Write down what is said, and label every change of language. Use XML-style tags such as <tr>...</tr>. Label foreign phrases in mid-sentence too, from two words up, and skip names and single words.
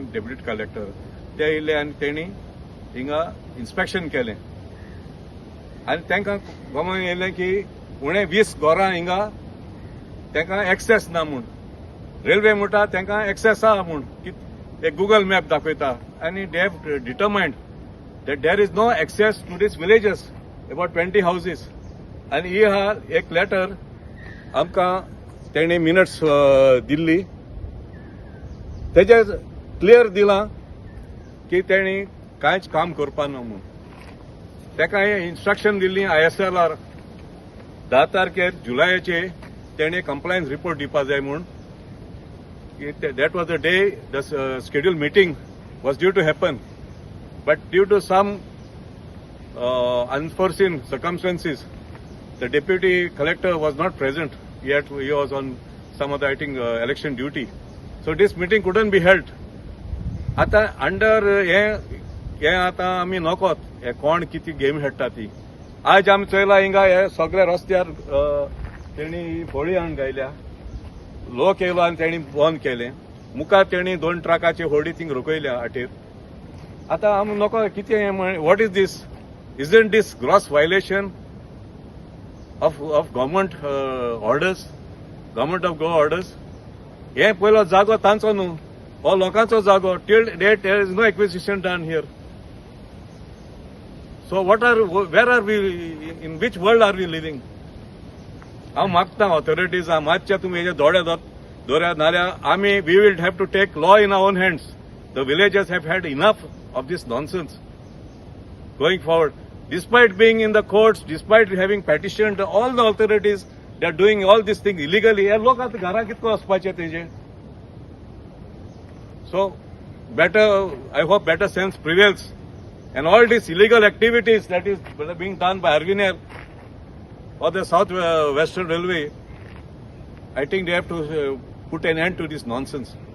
<en>deputy collector</en> <kok>ते येयले आनी तेणी हिंगा इन्स्पेक्शन केलें आनी तांकां गमन येयलें की उणें 20 घरां हिंगा तांकां एक्सेस ना म्हूण. रेल्वे म्हणटा तांकां एक्सेस आहा म्हूण. एक गुगल मॅप दाखयता आनी</kok> <en>they have determined that there is no access to these villages, about 20 houses. And he had</en> <kok>एक letter आमकां तेणे मिनट्स दिल्ली, तेजे क्लियर दिलां की तेणी कांयच काम करपा ना म्हूण. तेका इन्स्ट्रक्शन दिल्ली ISLR 10 तारखेर जुलायाचे तेणे</kok> <en>compliance report</en> <kok>दिवपा जाय म्हूण.</kok> <en>That was the day the scheduled meeting was due to happen. But due to some unforeseen circumstances, the deputy collector was not present. Yet he was on some other, I think, election duty. So this meeting couldn't be held.</en> <kok>आता अंडर हे आता आमी नकोत हे कोण किती गेम खेळटा ती. आज आमी चयला हिंगा हे सगळ्या रस्त्यार तेणी बोळी हाडून गायल्या. लोक येयलो आनी तेणी बंद केलें. मुखार तेणी 2 ट्रकाची होडी थिंग रोखयल्या वाटेर. आता आमी नको कितें</kok> <en>what is this? isn't this gross violation of government orders, government of Goa orders?</en> <kok>हे पयलो जागो तांचो न्हू, हो लोकांचो जागो.</kok> <en>till date there is no acquisition done here. so where are we, in which world are we living?</en> <kok>हांव मागता ऑथॉरिटीज मातशें तुमी हेजे दोळे दवऱ्यात, नाल्यार आमी</kok> <en>we will have to take law in our own hands. The villagers have had enough of this nonsense going forward. Despite being in the courts, despite having petitioned all the authorities, they are doing all these things illegally.</en> <kok>हे लोक आता घरा कितको वचपाचे तेजे?</kok> <en>So better, I hope better sense prevails, and all these illegal activities that is being done by RVNL or the South Western Railway, I think they have to put an end to this nonsense.</en>